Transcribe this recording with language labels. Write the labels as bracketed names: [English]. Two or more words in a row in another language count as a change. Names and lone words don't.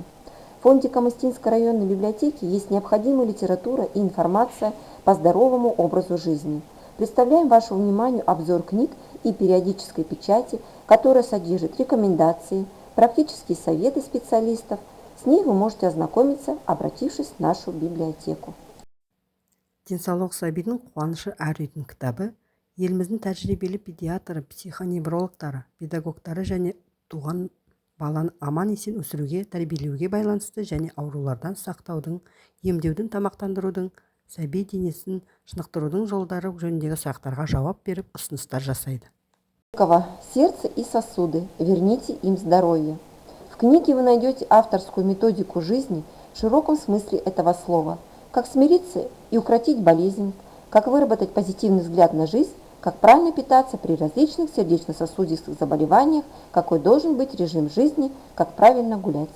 [Russian] В фонде Камыстинской районной библиотеки есть необходимая литература и информация по здоровому образу жизни. Представляем вашему вниманию обзор книг и периодической печати, которая содержит рекомендации, практические советы специалистов. С ней вы можете ознакомиться, обратившись в нашу библиотеку. [Kazakh] Денсаулық сәбидің қуанышы әр үйдің кітабы еліміздің тәжірибелі педиатры, психоневрологтары, педагогтары және туған баланы аман-есен өсіруге, тәрбиелеуге байланысты және аурулардан сақтаудың, емдеудің, тамақтандырудың, сәби денесін шынықтырудың жолдары жөніндегі сұрақтарға жауап беріп, ұсыныстар жасайды. [Russian] Сердце и сосуды. Верните им здоровье. В книге вы найдете авторскую методику жизни в широком смысле этого слова. Как смириться и укротить болезнь, как выработать позитивный взгляд на жизнь, как правильно питаться при различных сердечно-сосудистых заболеваниях, какой должен быть режим жизни, как правильно гулять.